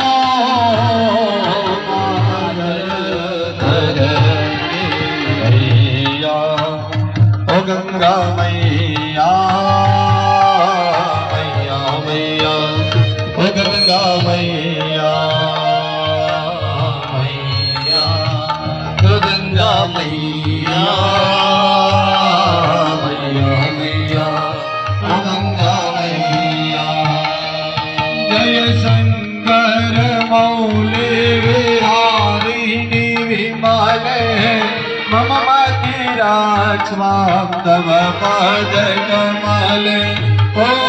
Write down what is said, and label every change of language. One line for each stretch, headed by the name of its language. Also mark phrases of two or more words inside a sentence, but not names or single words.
Hindi: मैया ओ गंगा मैया मैया मैया ओ गंगा मैया मैया ओ गंगा मैया
Sanskrit: मम मतिराक्ष्मां तव पद कमले ओ